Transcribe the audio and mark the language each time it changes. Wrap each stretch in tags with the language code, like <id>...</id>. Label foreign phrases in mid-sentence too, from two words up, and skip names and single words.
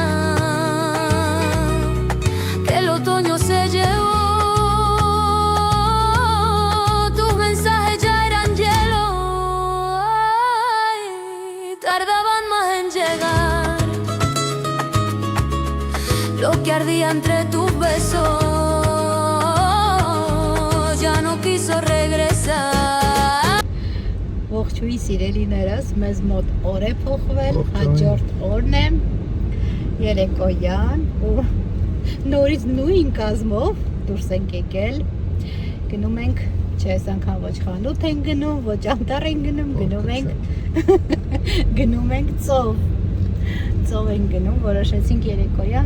<es>que el otoño se llevó, tus mensajes ya eran hielo, ay, tardaban más en llegar, lo que ardía entre tus besos ya no quiso regresar.</es> <hy>Ողջույն սիրելիներս, մեզ մոտ օր է փոխվել, հաջորդ օրն է, երեկոյան ու նորից նույն կազմով դուրս ենք եկել, գնում ենք, չէ, այս անգամ ոչ խանութ ենք գնում, ոչ անտառ ենք գնում ենք ծով ենք գնում, որոշեցինք երեկոյան</hy>